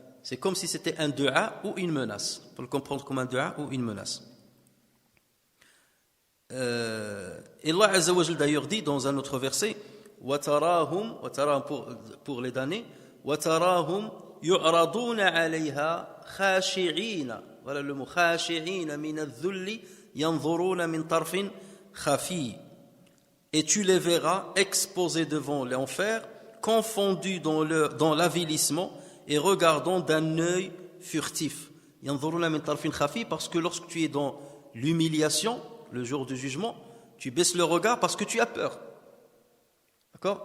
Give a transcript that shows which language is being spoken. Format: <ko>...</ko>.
<fr>C'est comme si c'était un dua ou une menace. On peut le comprendre comme un dua ou une menace. Et Allah Azza wa Jal d'ailleurs dit dans un autre verset, وَتَرَاهُمْ pour les damnés,</fr> <ar>وَتَرَاهُمْ يُعْرَضُونَ عَلَيْهَا خَاشِعِينَ.</ar> <fr>Voilà le mot</fr> <ar>خَاشِعِينَ مِنَ الذُّلِّ يَنْظُرُونَ مِنْ طَرْفٍ خَفِيٍّ.</ar> <fr>Et tu les verras exposés devant l'enfer, confondus dans l'avilissement et regardant d'un œil furtif.</fr> <ar>يَنْظُرُونَ مِنْ طَرْفٍ خَفِيٍّ,</ar> <fr>parce que lorsque tu es dans l'humiliation, le jour du jugement, tu baisses le regard parce que tu as peur. D'accord?</fr>